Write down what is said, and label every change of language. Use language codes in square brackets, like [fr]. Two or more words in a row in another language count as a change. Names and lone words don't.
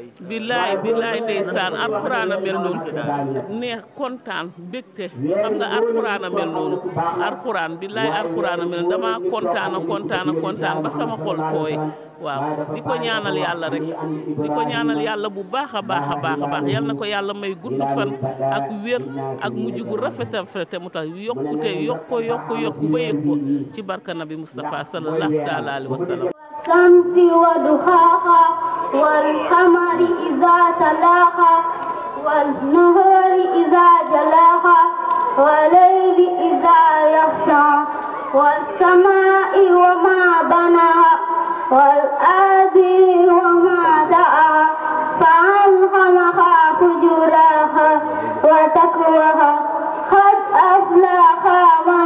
[wo] billaay billaay ndeysaan alxuraan a mel noonu neex kontaan bégte xam nga alxuraan a mel noonu alxuraan billaay alxuraan a mel noonu dama kontaan ba sama xol tooy waaw di ko ñaanal yàlla rek di ko ñaanal yàlla bu baax a baax a baax a baax yal na ko yàlla may gudd fan ak wér ak mujj gu rafetal te mu tax yokkute yokku ba yëg ko ci barka nabi Mustafa [ar] صلى الله تعالى عليه وسلم. الشمس وضحاها والقمر إذا تلاها والنهار إذا جلاها والليل إذا يغشى والسماء وما بناها والأرض وما دعاها فألهمها فجورها وتقواها قد أفلح